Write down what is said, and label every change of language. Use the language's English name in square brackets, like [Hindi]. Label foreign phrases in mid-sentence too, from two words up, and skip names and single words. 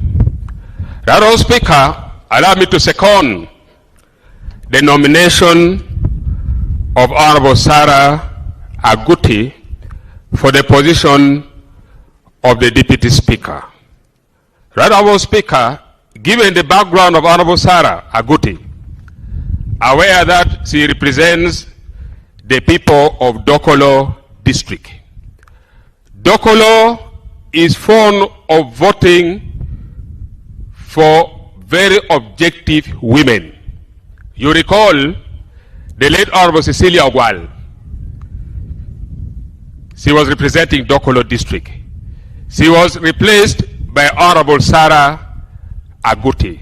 [English] Right Honourable Speaker, allow me to second the nomination of Honourable Sarah Aguti for the position of the Deputy Speaker. Right Honourable Speaker, given the background of Honourable Sarah Aguti, aware that she represents the people of Dokolo district. Dokolo is fond of voting for very objective women. You recall the late Honorable Cecilia Ogwal. She was representing Dokolo district. She was replaced by Honorable Sarah Aguti.